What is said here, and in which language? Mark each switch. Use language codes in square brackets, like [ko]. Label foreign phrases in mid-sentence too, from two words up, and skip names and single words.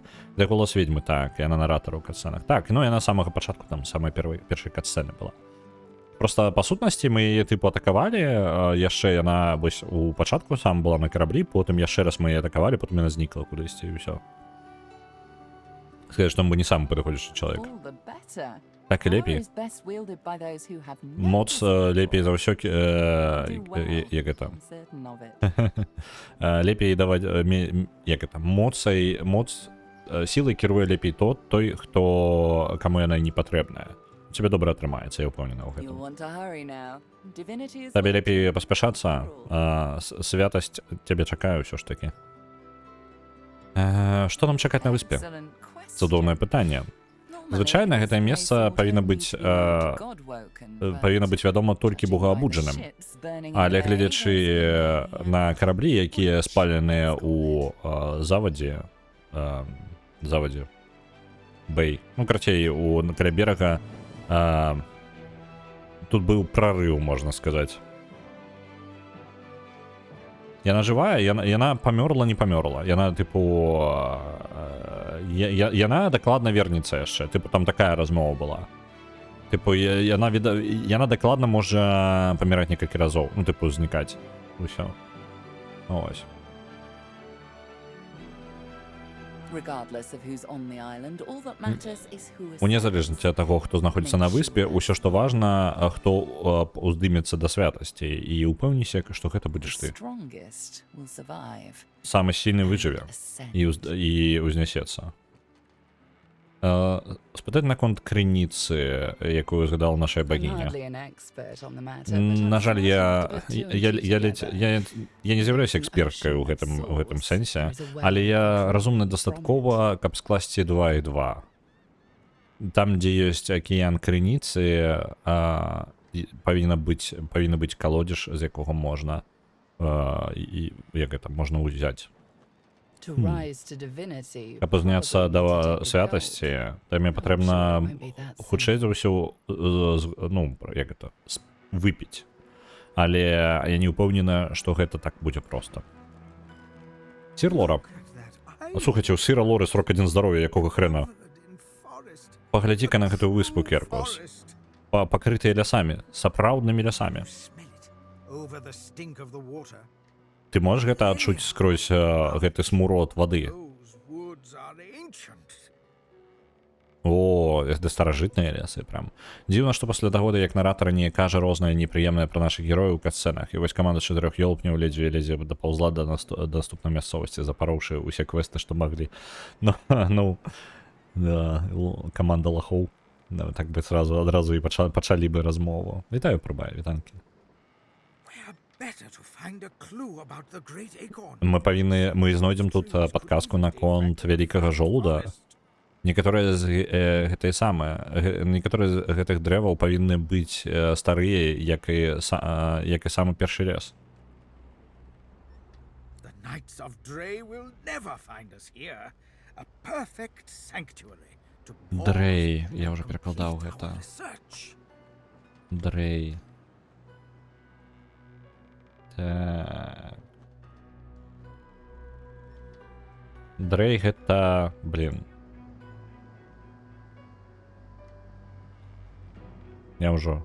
[be] Для голас ведьмы, так, яна наратар у катсцэнах. Так, ну, яна з самага пачатку, там, самая першай катсцэны была. Просто, па сутнасці, мы яе, тыпу, атакавалі, яшчэ яна, вось, у пачатку сам была на караблі, потым яшчэ раз мы яе атакавалі, потым яна знікла кудысьці, і ўсё. Сказаць, што мы не самы падыходзячы чалавек. [en] All the better. [be] Так і [en] Power [be] лепей. [en] is best wielded by those who have no [be] Моц [en] desire [be] лепей за ўсё, [en] to do well. [be] як гэта? [en] I'm certain of it. [be] Лепей даваць, як гэта? Моц сілай кіруе лепей той, хто, каму яна не патрэбная. У цябе добра атрымаецца, я ўпэўнена ў [en] You'll [be] гэтым. [en] want to hurry now. Divinity is [be] Табе [en] waiting [be] лепей [en] for [be] паспяшацца, [en] approval. [be] святасць цябе чакае ўсё ж такі. Што нам чакаць на выспе? [en] Excellent question. [be] Цудоўнае пытанне. [en] Normally, [be] Звычайна [en] this [be] гэтае [en] place [be] месца [en] would [be] павінна [en] only [be] быць, [en] be known to Godwoken, but [be] павінна быць вядома толькі [en] judging by the [be] богаабуджаным. [en] ships burning [be] Але [en] away, [be] гледзячы [en] there's [be] на караблі, якія спаленыя ў завадзе, Бэй, ну, карацей, каля берага, тут быў прарыў, можна сказаць. Яна жывая, яна памёрла, не памёрла. Яна, тыпу, яна дакладна вернецца яшчэ. Тыпу, там такая размова была. Тыпу, яна дакладна можа паміраць некалькі разоў. Ну, тыпу, знікаць. Усё. Ось. [en] Regardless of who's on the island, all that matters is who is [be] У незалежнасці ад таго, хто знаходзіцца на выспе, усё, што важна, хто уздымецца да святасці. І упэўніся, што гэта будзеш ты. [en] strongest will survive. [be] Самы сильны выжыве [en] Ascend. [be] і ўзнясецца. Спытаць наконт крыніцы, якую згадала наша [en] I'm [be] багіня. [en] hardly an expert on the matter, but [be] На [en] I'm [be] жаль, [en] sure [be] я не з'яўляюся эксперткай у гэтым сэнсе, але я разумны дастаткова, каб скласці 2 і 2. Там, дзе ёсць акіян крыніцы, павінна быць калодзеж, з якога можна, і як гэта можна ўзяць. [en] to rise to divinity. [be] Каб узняцца да святасці, то мне патрэбна хутчэй за ўсё, ну, як гэта, выпіць. Але я не ўпэўнены, што гэта так будзе проста. Сір Лора. Слухайце, у сыра Лоры срок 1 здароўя, якога хрена? Паглядзі-ка на гэтую выспу, Керкус. Пакрытыя лясамі, сапраўднымі лясамі. [en] Over the stink of the water. [be] Ты можаш гэта адчуць скрозь гэты смурод вады? [en] Those woods are ancient. [be] О, гэта старажытныя лясы, прям. Дзіўна, што пасля таго, як наратар не кажа рознае непрыемнае пра нашых герояў у катсцэнах, і вось каманда 4 ёлпняў ледзьве дапаўзла да наступнай мясцовасці, запароўшы усе квесты, што маглі. Ну, да, каманда лахоў. Так бы адразу і пачалі бы размову. Вітаю, прыбай, вітанкі. Мы знойдзем тут падказку наконт вялікага жолуда. Некаторыя з гэтых дрэваў павінны быць старыя, як і самы першы лес. [en] The Knights of Dre will never find us here. A perfect sanctuary to [be] Дрей, я ўжо перакладаў гэта. [en] research. [be] Дрей. Так. Дрей гэта, блин. Я ўжо.